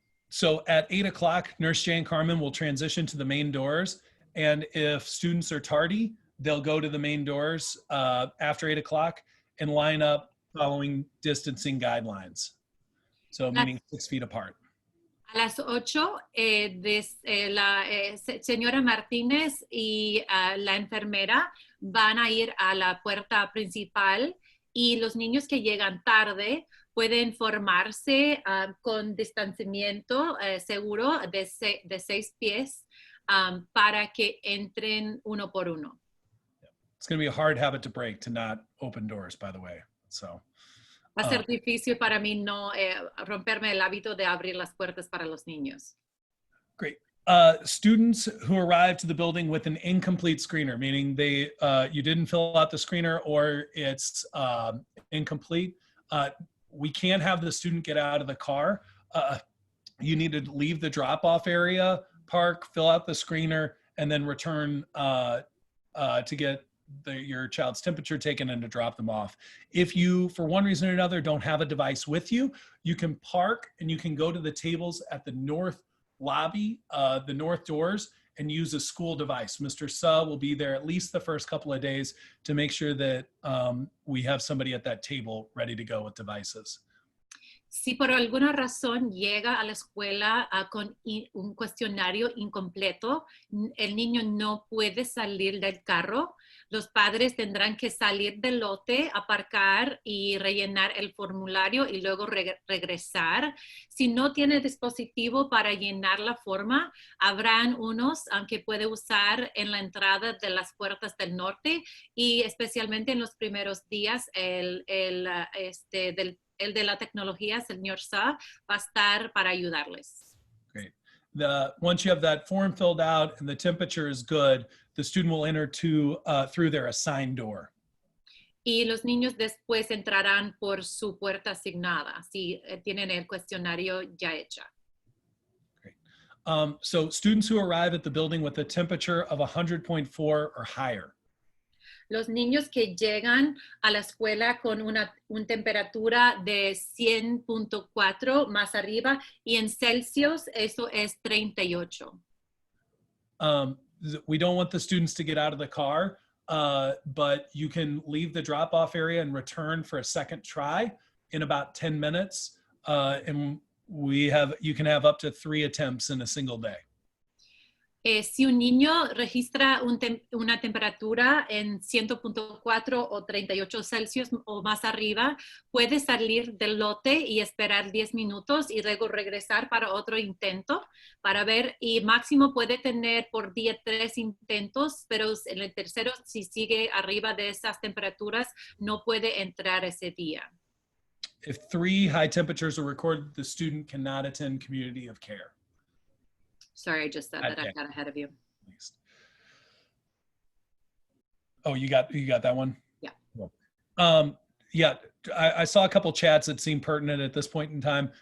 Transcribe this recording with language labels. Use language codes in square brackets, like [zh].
[en] So at 8 o'clock, Nurse Jay and Carmen will transition to the main doors. And if students are tardy, they'll go to the main doors after 8 o'clock and line up following distancing guidelines. So meaning 6 feet apart. [es] A las 8, la señora Martínez y la enfermera van a ir a la puerta principal y los niños que llegan tarde pueden formarse con distanciamiento seguro de 6 pies para que entren uno por uno. [en] It's going to be a hard habit to break to not open doors, by the way. So. [es] Va a ser difícil para mí no romperme el hábito de abrir las puertas para los niños. [en] Great. Students who arrive to the building with an incomplete screener, meaning you didn't fill out the screener or it's incomplete, we can't have the student get out of the car. You need to leave the drop-off area, park, fill out the screener, and then return to get your child's temperature taken and to drop them off. If you, for one reason or another, don't have a device with you, you can park and you can go to the tables at the north lobby, the north doors, and use a school device. Mr. Suh will be there at least the first couple of days to make sure that we have somebody at that table ready to go with devices. [es] Si por alguna razón llega a la escuela con un cuestionario incompleto, el niño no puede salir del carro, los padres tendrán que salir del lote, aparcar y rellenar el formulario y luego regresar. Si no tiene dispositivo para llenar la forma, habrán unos que puede usar en la entrada de las puertas del norte y especialmente en los primeros días el de la tecnología, señor Suh, va a estar para ayudarles. [en] Great. Once you have that form filled out and the temperature is good, the student will enter through their assigned door. [es] Y los niños después entrarán por su puerta asignada, si tienen el cuestionario ya hecho. [en] Great. So students who arrive at the building with a temperature of 100.4 or higher, [es] Los niños que llegan a la escuela con una temperatura de 100.4 más arriba y en Celsius eso es 38. [en] We don't want the students to get out of the car, but you can leave the drop-off area and return for a second try in about 10 minutes. And you can have up to 3 attempts in a single day. [es] Si un niño registra una temperatura en 100.4 o 38 Celsius o más arriba, puede salir del lote y esperar 10 minutos y luego regresar para otro intento para ver, y máximo puede tener por día 3 intentos, pero en el tercero, si sigue arriba de esas temperaturas, no puede entrar ese día. [en] If 3 high temperatures are recorded, the student cannot attend community of care. Sorry, I just said that. I got ahead of you. Oh, you got that one? Yeah. Yeah, I saw a couple chats that seem pertinent at this point in time.